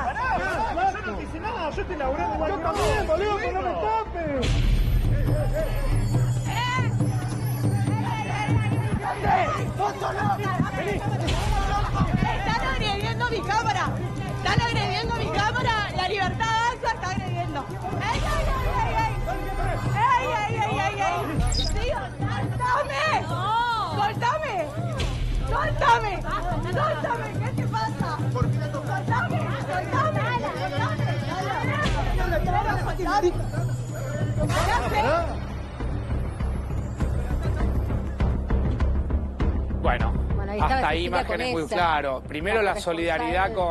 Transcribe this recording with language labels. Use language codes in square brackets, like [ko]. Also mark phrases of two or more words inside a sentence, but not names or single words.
[es] Pará, yo no te hice nada, yo estoy laburando igual. Yo también, boludo, que no me tapes. Están agrediendo mi cámara. Están agrediendo mi cámara. La libertad avanza está agrediendo. ¡Ey, ey, ey, ey! ¡Ey, ey, ey, ey, ey! ¡Tío, soltame! ¡Soltame! ¡Soltame! ¡Soltame! ¿Qué te pasa? ¡Soltame! ¡Soltame! Bueno, Ahí estaba hasta ahí Cecilia imágenes muy Conesa, claro. Primero la solidaridad con...